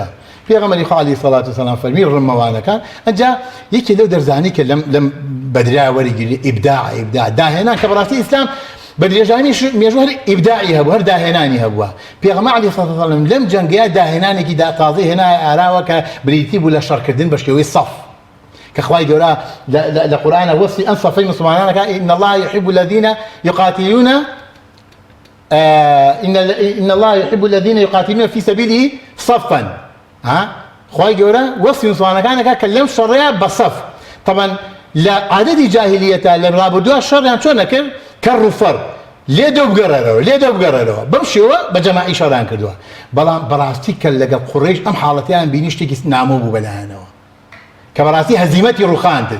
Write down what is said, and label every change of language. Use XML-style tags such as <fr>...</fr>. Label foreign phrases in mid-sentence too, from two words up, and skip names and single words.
<ckb>پێغەمبەری خوا</ckb> <ar>عەلەیهی سەڵاتو وەسەلام</ar> <ckb>فەرمی ڕمەوانەکان ئەجا یەکێ لەو دەرزانی کە لەم بەدرا وەرگیری ئیبداع داهێنان کە بەڕاستی ئیسلام بە درێژانی مێژوو هەر ئیبداعی هەبوو هەر داهێنانی هەبووە پێغەمبەر</ckb> <ar>عەلەیهی سەڵاتو وەسەلام</ar> <ckb>لەم جەنگەیە داهێنانێکی تازەی هێنایە ئاراوە کە بریتی بوو لە شەڕکردن بە شێوەی سەف کە خوای گەورە لە قورئانە وەصفی ئەم سەفەی مسلمانانەکە</ckb> <ar>إن الله يحب الذين يقاتلون إن الله يحب الذين يقاتلون في سبيله صفا</ar> <ckb>خوای گەورە وەصفی مسلمانەکانەکە کە لەم شەڕەیە بە سەف طبعا لە عادەتی جاهلیەتە لە ڕابردووە شەڕیان چۆن نەکرد کەڕ و فەڕ لێ دەو بگەڕێرەوە بەم شێوە بە جەماعی شەڕیان کردووە بەڵام بەڕاستی کە لەگەڵ قوڕیش ئەم حاڵەتیان بینی شتێکی نامۆ بوو بەلایەنەوە کە بەڕاستی هەزیمەتی ڕووخاندن</ckb>